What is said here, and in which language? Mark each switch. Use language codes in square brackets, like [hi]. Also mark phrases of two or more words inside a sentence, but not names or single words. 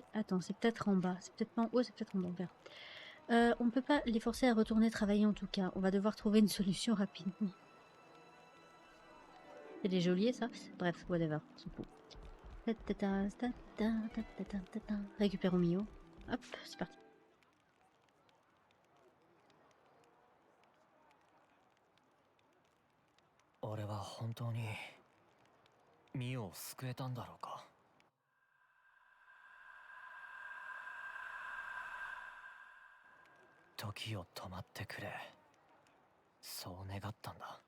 [fr] Attends, c'est peut-être en bas. C'est peut-être pas en haut, c'est peut-être en bas. On peut pas les forcer à retourner travailler en tout cas. On va devoir trouver une solution rapidement. C'est des geôliers, ça? Bref, whatever. C'est fou. Récupérons Mio. Hop, c'est parti. [ja] 俺は本当にミオを救えたんだろうか。時を止まってくれ、そう願ったんだ。